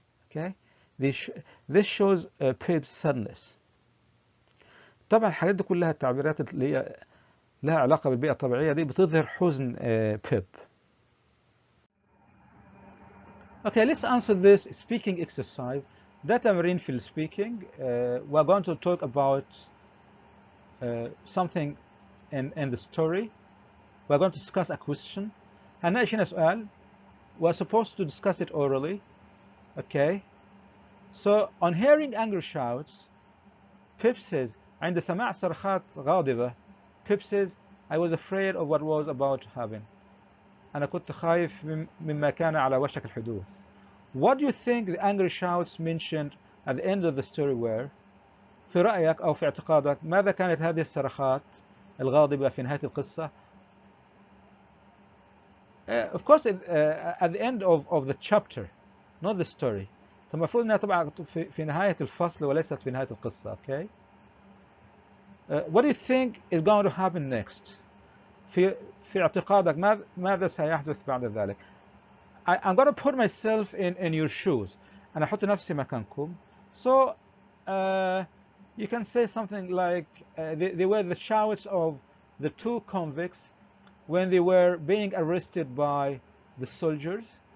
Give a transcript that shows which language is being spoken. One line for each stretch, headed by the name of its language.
English: Okay, this shows Pip's sadness.
Arabic: طبعا الحاجات دي كلها التعبيرات اللي هي لها علاقة بالبيئة الطبيعية دي بتظهر حزن بيب.
English: Okay, let's answer this speaking exercise.
Arabic: ده تمرين في السبيكينج.
English: We're going to talk about something in the story. We're going to discuss a question.
Arabic: هنناقش هنا سؤال.
English: We're supposed to discuss it orally. Okay. So on hearing angry shouts, Pip says,
Arabic: عند سماع صرخات غاضبة,
English: Pip says, I was afraid of what was about to happen.
Arabic: أنا كنت خايف مما كان على وشك الحدوث.
English: What do you think the angry shouts mentioned at the end of the story were?
Arabic: في رأيك أو في اعتقادك ماذا كانت هذه الصرخات الغاضبة في نهاية القصة؟
English: Of course, at the end of the chapter, not the story.
Arabic: فالمفروض أنها طبعا في نهاية الفصل وليست في نهاية القصة.
English: Okay. What do you think is going to happen next?
Arabic: في اعتقادك ماذا سيحدث بعد ذلك؟
English: I'm going to put myself in your shoes.
Arabic: أنا أحط نفسي مكانكم.
English: So you can say something like they were the shouts of the two convicts when they were being arrested by the soldiers.